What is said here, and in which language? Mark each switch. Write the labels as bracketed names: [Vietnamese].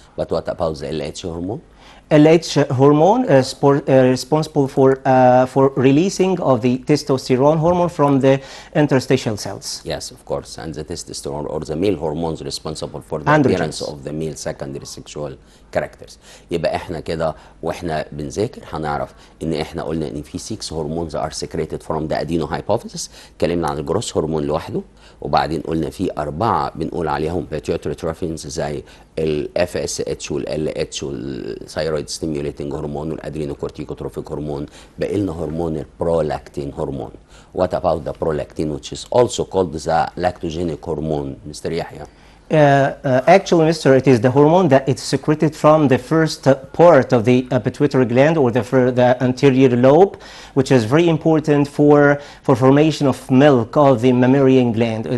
[English] But what about the LH hormone? LH hormone is responsible for releasing of the testosterone hormone from the interstitial cells. Yes, of course, and the testosterone or the male hormones responsible for the appearance presence of the male secondary sexual characters. [Arabic] يبقى احنا كده واحنا بنذاكر هنعرف ان احنا قلنا ان في 6 هرمونز [English] are secreted from the adenohypophysis. [Arabic] اتكلمنا عن الجروس هرمون لوحده، وبعدين قلنا في 4 بنقول عليهم pituitary tropins زي ال FSH وال LH والثايرويد ستيميوليتنج هرمون والادرينوكورتيكوتروفيك هرمون. بقى لنا هرمون البرولاكتين هرمون. [English] What about the prolactin, which is also called the lactogenic hormone, Mr. Yahya? Actually, Mr., it is the hormone that is secreted from the first part of the pituitary gland, or the anterior lobe, which is very important for formation of milk of the mammalian gland.